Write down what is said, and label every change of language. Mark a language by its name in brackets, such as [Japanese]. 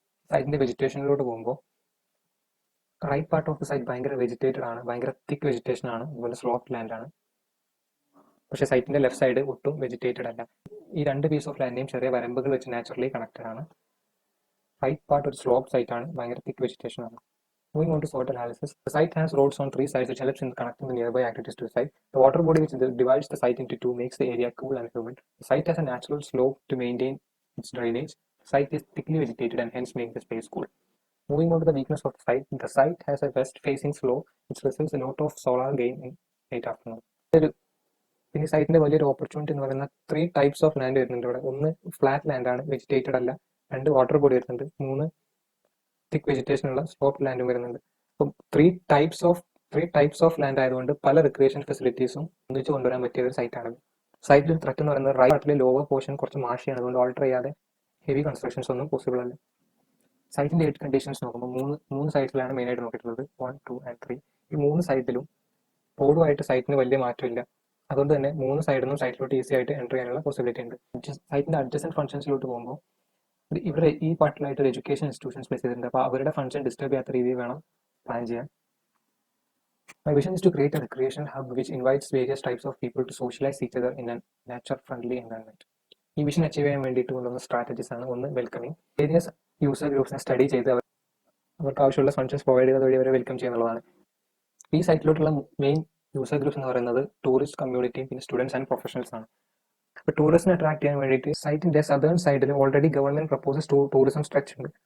[Malayalam] സൈറ്റിന്റെ വെജിറ്റേഷനിലോട്ട് പോകുമ്പോൾ right part of the site ഭയങ്കര വെജിറ്റേറ്റഡ് ആണ്, ഭയങ്കര തിക്ക് വെജിറ്റേഷൻ ആണ്. അതുപോലെ സ്ലോപ്പ് ലാൻഡ് ആണ്. പക്ഷേ സൈറ്റിന്റെ ലെഫ്റ്റ് സൈഡ് ഒട്ടും വെജിറ്റേറ്റഡ് അല്ല. ഈ രണ്ട് പീസ് ഓഫ് ലാൻഡിനെയും ചെറിയ വരമ്പുകൾ വെച്ച് നാച്ചുറലി കണക്റ്റഡ് ആണ്. റൈറ്റ് പാർട്ട് ഒരു സ്ലോപ്പ് സൈറ്റ് ആണ്, ഭയങ്കര തിക്ക് വെജിറ്റേഷൻ ആണ്. [English] Moving on to SWOT analysis, the site has roads on three sides which helps in connecting the nearby activities to the site. The water body which divides the site into two makes the area cool and humid. The site has a natural slope to maintain its drainage. The site is thickly vegetated and hence makes the space cool. Moving on to the weakness of the site has a west-facing slope which results in a lot of solar gain in late afternoon. [Malayalam] പിന്നെ സൈറ്റിന്റെ വലിയൊരു opportunity എന്ന് പറയുന്ന 3 types of land വരുന്നുണ്ട് ഇവിടെ. ഒന്ന് flat land ആണ്, വെജിറ്റേറ്റഡ് അല്ല. 2 water body വരുന്നുണ്ട്. 3 തിക് വെജിറ്റേഷൻ ഉള്ള സ്ലോപ്പ് ലാൻഡും വരുന്നുണ്ട്. അപ്പം ത്രീ ടൈപ്സ് ഓഫ് ലാൻഡ് ആയതുകൊണ്ട് പല റിക്രിയേഷൻ ഫെസിലിറ്റീസും ഒന്നിച്ച് കൊണ്ടുവരാൻ പറ്റിയ ഒരു സൈറ്റാണ്. സൈറ്റിൽ ത്രെറ്റ് എന്ന് പറയുന്നത് റൈറ്റ് പാർട്ടിലെ ലോവർ പോർഷൻ കുറച്ച് മാഷിയാണ്, അതുകൊണ്ട് ഓൾട്ടർ ചെയ്യാതെ ഹെവി കൺസ്ട്രക്ഷൻസ് ഒന്നും പോസിബിൾ അല്ല. സൈറ്റിന്റെ എയ്റ്റ് കണ്ടീഷൻസ് നോക്കുമ്പോൾ മൂന്ന് സൈറ്റിലാണ് മെയിനായിട്ട് നോക്കിയിട്ടുള്ളത്, 1, 2 and 3. ഈ 3 സൈറ്റിലും റോഡുമായിട്ട് സൈറ്റിന് വലിയ മാറ്റമില്ല. അതുകൊണ്ട് തന്നെ 3 സൈഡിൽ നിന്നും സൈറ്റിലോട്ട് ഈസി ആയിട്ട് എൻ്റർ ചെയ്യാനുള്ള പോസിബിലിറ്റി ഉണ്ട്. സൈറ്റിന്റെ അഡ്ജസൻറ്റ് ഫംഗ്ഷൻസിലോട്ട് പോകുമ്പോൾ ഇവിടെ ഈ പാർട്ടിലായിട്ട് ഒരു എഡ്യൂക്കേഷൻ ഇൻസ്റ്റിറ്റ്യൂഷൻസ് പ്ലേസ് ചെയ്തിട്ടുണ്ട്. അപ്പോൾ അവരുടെ ഫംഗ്ഷൻ ഡിസ്റ്റർബ് ചെയ്യാത്ത രീതിയിൽ വേണം പ്ലാൻ ചെയ്യാൻ. [English] My vision is to create a recreational hub which invites various types of people to socialize each other in a nature-friendly environment. [Malayalam] ഈ വിഷൻ അച്ചീവ് ചെയ്യാൻ വേണ്ടിയിട്ട് കൊണ്ടുവന്ന സ്ട്രാറ്റജീസ് ആണ്. ഒന്ന്, വെൽക്കമിങ്. വേരിയസ് യൂസർ ഗ്രൂപ്പ്സിനെ സ്റ്റഡി ചെയ്ത് അവർക്ക് ആവശ്യമുള്ള ഫംഗ്ഷൻസ് പ്രൊവൈഡ് ചെയ്തത് വഴി അവരെ വെൽക്കം ചെയ്യുന്നുള്ളതാണ്. ഈ സൈറ്റിലോട്ടുള്ള മെയിൻ യൂസർ ഗ്രൂപ്പ്സ് എന്ന് പറയുന്നത് ടൂറിസ്റ്റ് കമ്മ്യൂണിറ്റിയും പിന്നെ സ്റ്റുഡൻസ് ആൻഡ് പ്രൊഫഷണൽസ് ആണ്. ഇപ്പോൾ ടൂറിസ്റ്റിനെ അട്രാക്ട് ചെയ്യാൻ വേണ്ടിയിട്ട് സൈറ്റിന്റെ സദേൺ സൈഡിൽ already government proposes tourism structure ഉണ്ട്.